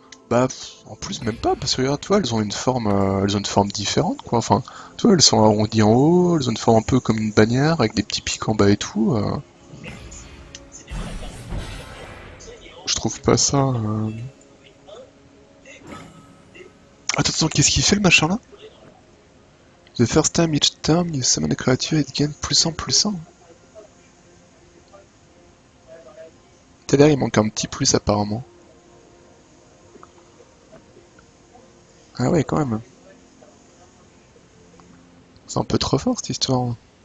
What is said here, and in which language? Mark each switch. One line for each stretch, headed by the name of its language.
French: Bah, en plus, même pas, parce que regarde, toi, elles ont une forme différente, quoi. Enfin, tu vois, elles sont arrondies en haut, elles ont une forme un peu comme une bannière, avec des petits pics en bas et tout. Je trouve pas ça... Attends, attends, qu'est-ce qu'il fait le machin là?
English: The first time each time you summon a creature, it gains +1 +1.
French: T'as l'air, il manque un petit plus apparemment. Ah ouais, quand même. C'est un peu trop fort cette histoire.